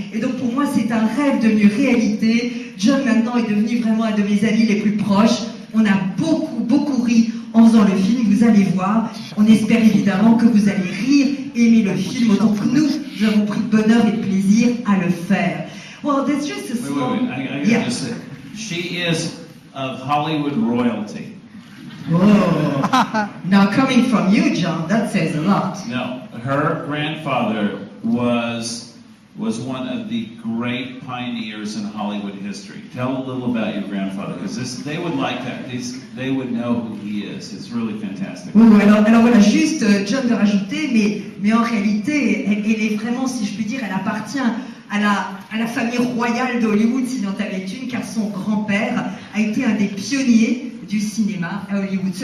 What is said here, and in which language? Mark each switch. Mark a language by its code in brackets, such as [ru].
[fr] Et donc pour moi, c'est un rêve devenu réalité. John maintenant est devenu vraiment un de mes amis les plus proches. On a beaucoup ri en faisant le film, vous allez voir. On espère évidemment que vous allez rire, aimer le film autant que nous avons pris de bonheur et de plaisir à le faire. [en] Well, there's just a small... Wait. I gotta just say, she is of Hollywood royalty. Whoa. Now coming from you, John, that says a lot. No, her grandfather was one of the great pioneers in Hollywood history. Tell a little about your grandfather, because they would like that. They would know who he is. It's really fantastic. [fr] Oui, alors voilà, juste John de rajouter, mais en réalité, elle est vraiment, si je puis dire, elle appartient à la famille royale de Hollywood, s'il y en avait une, car son grand-père a été un des pionniers du cinéma à Hollywood.